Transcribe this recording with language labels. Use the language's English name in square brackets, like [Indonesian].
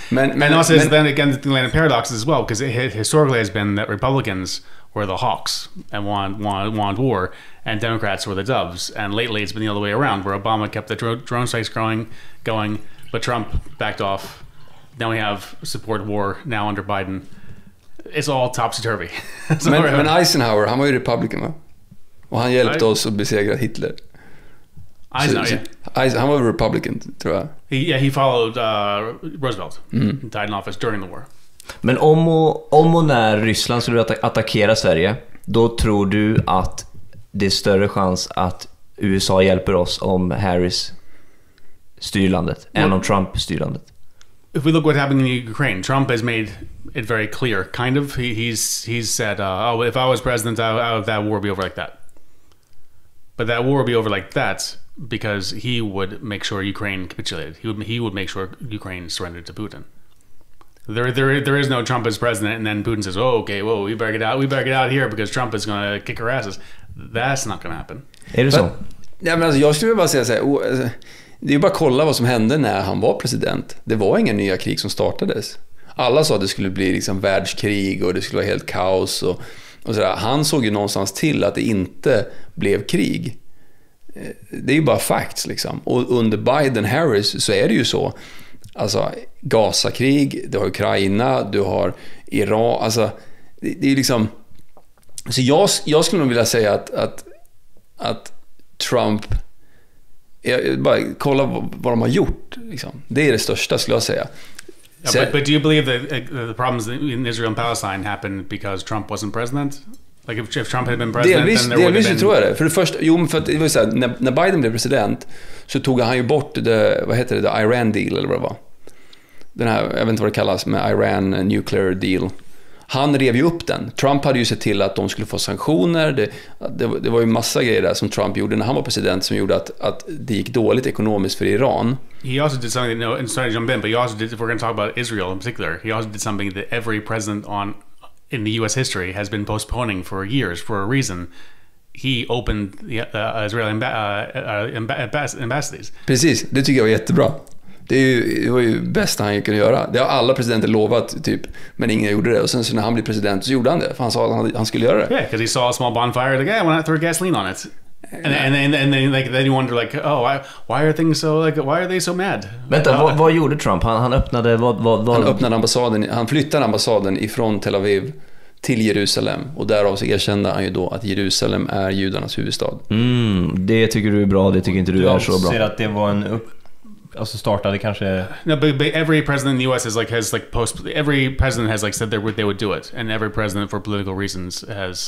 [English] And also then again the Atlantic paradox as well, because it historically has been that Republicans were the hawks and wanted war, and Democrats were the doves. And lately it's been the other way around, where Obama kept the drone strikes going, but Trump backed off. Now we have support war now under Biden. It's all topsy-turvy. [Swedish] men Eisenhower, han var ju republican, va? Och han hjälpte oss att besegra Hitler. Eisenhower, han var republican, tror jag. [English] He followed Roosevelt. Died in office during the war. [Swedish] Men om och när Ryssland skulle attackera Sverige, då tror du att det är större chans att USA hjälper oss om Harris styr landet än om Trump styr landet? [English] If we look what happened in Ukraine, Trump has made it very clear, kind of. He's said, if I was president, that war would be over like that. But that war would be over like that because he would make sure Ukraine capitulated. He would make sure Ukraine surrendered to Putin. There is no Trump as president, and then Putin says, "Oh, okay, well, we better get out here because Trump is going to kick our asses." That's not going to happen. [Swedish] Är det så? Ja, men alltså, jag skulle bara säga så här. Det är ju bara att kolla vad som hände när han var president. Det var inga nya krig som startades. Alla sa att det skulle bli liksom världskrig och det skulle vara helt kaos och sådär. Han såg ju någonstans till att det inte blev krig. Det är ju bara facts liksom. Och under Biden-Harris så är det ju så. Alltså Gaza-krig, du har Ukraina, du har Iran. Alltså det är liksom... Så jag skulle nog vilja säga att Trump... Bara kolla vad de har gjort liksom. Det är det största skulle jag säga. [English] But do you believe that the problems in Israel and Palestine happened because Trump wasn't president? Like if Trump had been president, then there would have been... [Swedish] tror jag det. För det första, för att det var så här, när Biden blev president så tog han ju bort [English] the Iran deal [Swedish] eller vad det var. Den här, jag vet inte vad det kallas, med [English] Iran nuclear deal. [Swedish] Han rev ju upp den. Trump hade ju sett till att de skulle få sanktioner. Det var ju massa grejer där som Trump gjorde när han var president som gjorde att det gick dåligt ekonomiskt för Iran. [English] He also did something, and sorry to jump in, but he also did, if we're going to talk about Israel in particular, he also did something that every president in the US history has been postponing for years for a reason. He opened the Israeli embassies. [Swedish] Precis, det tycker jag var jättebra. Det var ju bäst han kunde göra. Det har alla presidenter lovat typ, men ingen gjorde det. Och sen så när han blev president så gjorde han det. För han sa att han skulle göra det. [English] Yeah, because he saw a small bonfire, like, I want to throw gasoline on it. And then you wonder like, why are things so like, why are they so mad? [Swedish] Vänta, vad gjorde Trump? Han öppnade Han öppnade ambassaden. Han flyttade ambassaden ifrån Tel Aviv till Jerusalem, och därav så erkände han ju då att Jerusalem är judarnas huvudstad. Det tycker du är bra, det tycker inte du är så bra. Jag ser att det var alltså startade kanske... [English] No, but every president in the US every president has like said they would do it, and every president for political reasons has...